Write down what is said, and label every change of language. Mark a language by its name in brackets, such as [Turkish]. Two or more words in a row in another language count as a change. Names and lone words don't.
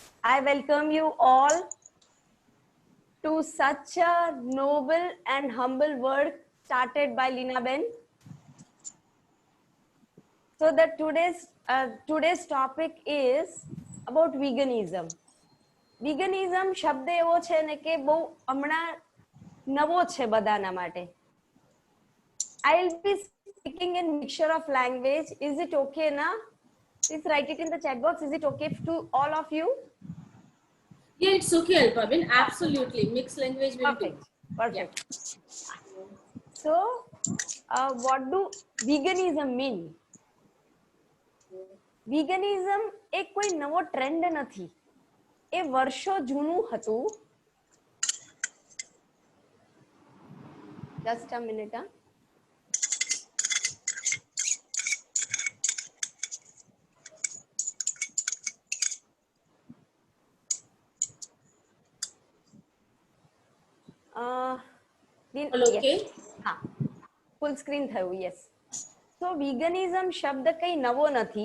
[English] I welcome you all to such a noble and humble work started by Leena Ben. So that today's topic is about veganism. [Gujarati] Veganism શબ્દ એવો છે ને કે બહુ હમણાં નવો છે બધાના માટે. [English] I'll be speaking in mixture of language. Is it okay na? Please write it in the chat box. Is it okay to all of you? Yeah, it's okay, Alpabin. Absolutely. Mixed language will Perfect. do. Perfect. Yeah. So, what do veganism mean? [Gujarati] Veganism એ કોઈ નવો ટ્રેન્ડ નથી. એ વર્ષો જૂનું હતું. [English] Just a minute. Okay. [Gujarati] હા, [English] full screen [Gujarati] થયું. યસ. તો veganism શબ્દ કઈ નવો નથી.